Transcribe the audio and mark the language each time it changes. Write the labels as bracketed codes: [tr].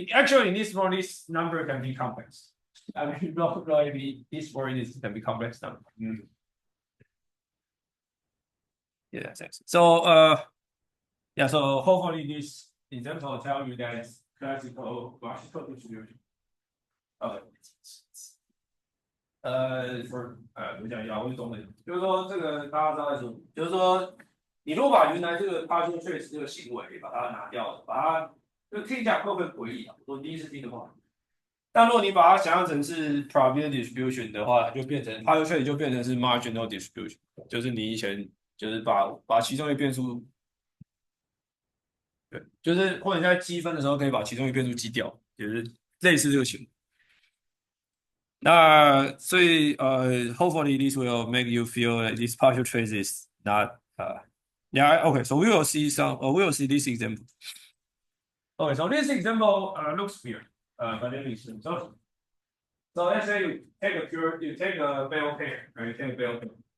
[en] Actually, in this form, this number can be complex. I mean, this form can be complex number. Yeah, thanks. So yeah. So hopefully this example will tell you that it's classical distribution. Okay. [zh] 我讲一下，我懂的，就是说这个大家知道在说，就是说你如果把原来这个 partial trace 这个行为把它拿掉了，把它就听起来会不会诡异啊？我第一次听的话，但如果你把它想象成是 probability distribution 的话，就变成 partial trace 就变成是 marginal distribution， 就是你以前就是把其中一个变数，对，就是或者你在积分的时候可以把其中一个变数积掉，就是类似这个行为。 [en] 所以hopefully this will make you feel that this partial trace is not yeah, okay, so we will see this example. Okay, so this example looks weird, but it makes sense. So let's say you take a bell pair, right? You take a bell pair.